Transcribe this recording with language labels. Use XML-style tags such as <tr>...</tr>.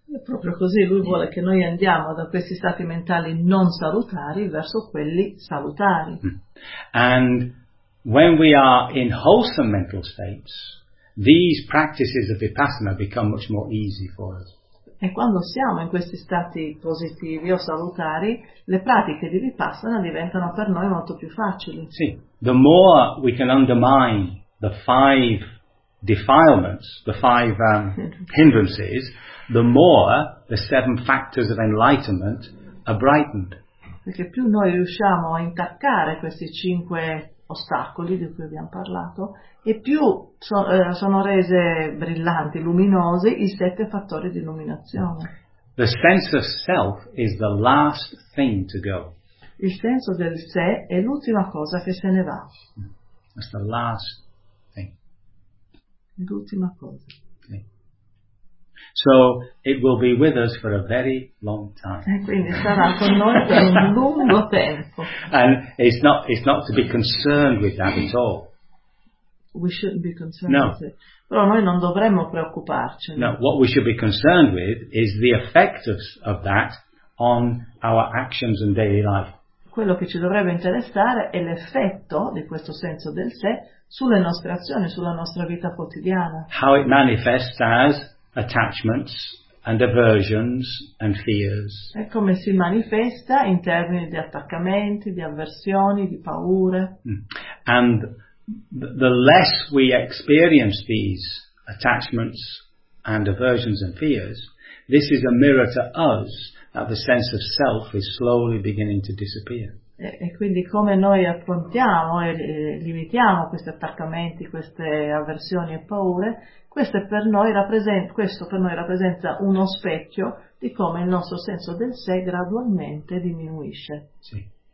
<it>È proprio così, lui vuole che noi andiamo da questi stati mentali non salutari verso quelli salutari.</it> <en>And when we are in wholesome mental states, these practices of vipassana become much more easy for us.</en> <it>E quando siamo in questi stati positivi o salutari, le pratiche di vipassana diventano per noi molto più facili.</it> <en>Sì, the more we can undermine the five defilements, the five hindrances, the more the seven factors of enlightenment are brightened.</en> <it>Perché più noi riusciamo a intaccare questi cinque ostacoli di cui abbiamo parlato, e più sono rese brillanti, luminose, i sette fattori di illuminazione.</it> <en>The sense of self is the last thing to go.</en> <it>Il senso del sé è l'ultima cosa che se ne va.</it> <en>It's the last thing.</en> <it>L'ultima cosa.</it> <en>So it will be with us for a very long time.</en> <it>E quindi sarà con noi per un lungo tempo.</it> <en>And it's not to be concerned with that at all. We shouldn't be concerned with it.</en> <it>Però noi non dovremmo preoccuparci.</it> <en>No, what we should be concerned with is the effect of that on our actions and daily life.</en> <it>Quello che ci dovrebbe interessare è l'effetto di questo senso del sé sulle nostre azioni, sulla nostra vita quotidiana.</it> <en>How it manifests as attachments and aversions and fears.</en> <it>E come si manifesta in termini di attaccamenti, di avversioni, di paure.</it> <en>And the less we experience these attachments and aversions and fears, this is a mirror to us that the sense of self is slowly beginning to disappear.</en> <it>E quindi come noi affrontiamo e limitiamo questi attaccamenti, queste avversioni e paure, questo per noi rappresenta uno specchio di come il nostro senso del sé gradualmente diminuisce. Sì.</it>